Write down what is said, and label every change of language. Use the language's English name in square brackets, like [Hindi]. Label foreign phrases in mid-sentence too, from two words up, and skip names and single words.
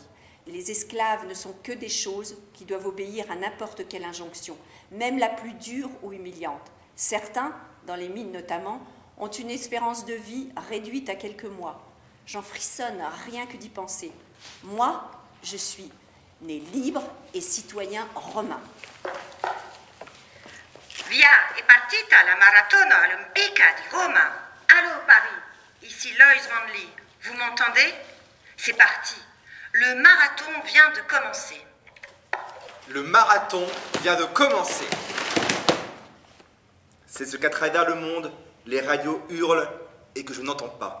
[French] Et les esclaves ne sont que des choses qui doivent obéir à n'importe quelle injonction, même la plus dure ou humiliante. Certains, dans les mines notamment, ont une espérance de vie réduite à quelques mois. J'en frissonne rien que d'y penser. Moi, je suis né libre et citoyen romain. [Italian] Via è partita la maratona olimpica di Roma. [French] Allô Paris, ici Loïs Vanley. Vous m'entendez? C'est parti. Le marathon vient de commencer. Le marathon vient de commencer. C'est ce qu'à travers le monde, les radios hurlent et que je n'entends pas.